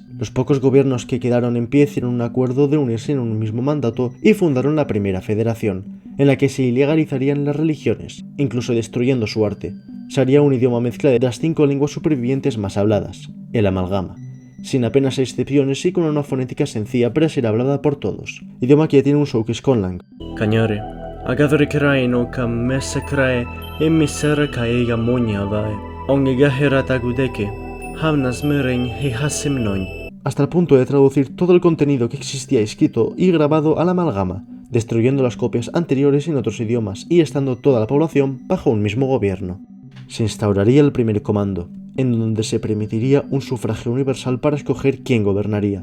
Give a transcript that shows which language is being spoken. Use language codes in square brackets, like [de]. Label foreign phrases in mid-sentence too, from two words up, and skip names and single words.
[es] Los pocos gobiernos que quedaron en pie hicieron un acuerdo de unirse en un mismo mandato y fundaron la primera federación, en la que se ilegalizarían las religiones, incluso destruyendo su arte. Se haría un idioma mezcla de las 5 lenguas supervivientes más habladas, el amalgama, sin apenas excepciones y con una fonética sencilla para ser hablada por todos, idioma que ya tiene un showcase conlang. Cañare, agadre krae no ka mesa krae emisera kaega moña vae, ongegahera tagudeke, hamnas meren he hasemnoñ. Hasta el punto de traducir todo el contenido que existía escrito y grabado al amalgama, destruyendo las copias anteriores en otros idiomas y estando toda la población bajo un mismo gobierno. Se instauraría el primer comando, en donde se permitiría un sufragio universal para escoger quién gobernaría.